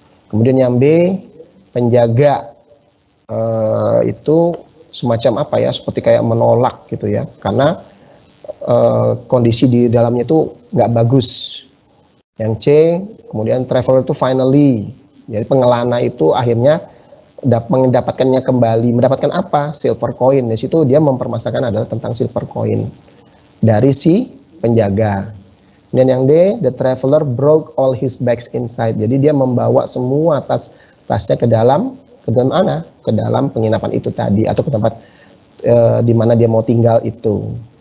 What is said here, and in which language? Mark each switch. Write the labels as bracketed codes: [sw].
[id] Kemudian yang B, penjaga itu semacam apa ya, seperti kayak menolak gitu ya, karena kondisi di dalamnya itu nggak bagus. Yang C, kemudian traveler itu finally, jadi pengelana itu akhirnya mendapatkannya kembali. Mendapatkan apa? Silver coin. Di situ dia mempermasalahkan adalah tentang silver coin dari si penjaga. Dan yang D, [en] the traveler broke all his bags inside. [id] Jadi dia membawa semua tasnya ke dalam mana? Ke dalam penginapan itu tadi, atau ke tempat di mana dia mau tinggal itu.